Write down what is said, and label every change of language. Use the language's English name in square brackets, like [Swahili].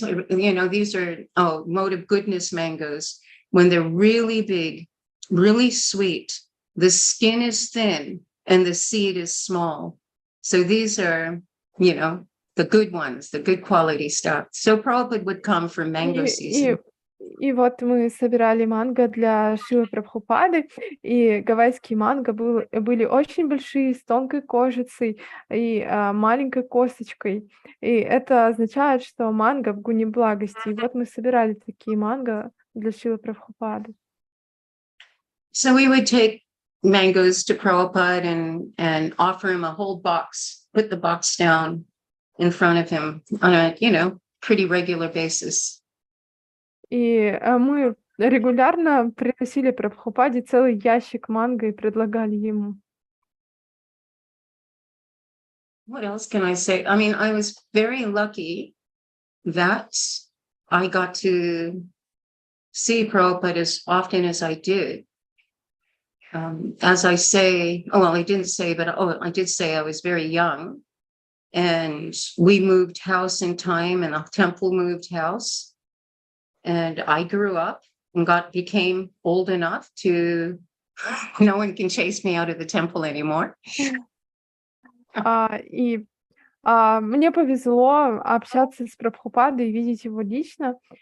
[English] These are mode of goodness mangoes. When they're really big, really sweet, the skin is thin and the seed is small. So these are, the good ones, the good quality stuff. So Prabhupada would come for mango season. [Russian] И вот мы собирали манго для Шрилы Прабхупады, и гавайские манго были очень большие, с тонкой кожицей и маленькой косточкой. И это означает, что манго в гуне благости. И вот мы собирали такие манго для Шрилы Прабхупады. [English] So we would take mangoes to Prabhupada and offer him a whole box, put the box down in front of him on a, pretty regular basis. [Russian] И мы регулярно приносили Прабхупаде целый ящик манго и предлагали ему. [English] What else can I say? I mean, I was very lucky that I got to see Prabhupada as often as I did. As I say, I didn't say, but I did say I was very young. And we moved house in time, and the temple moved house. And I grew up and became old enough to, no one can chase me out of the temple anymore. [Russian] Мне повезло общаться с Прабхупадой и видеть его лично.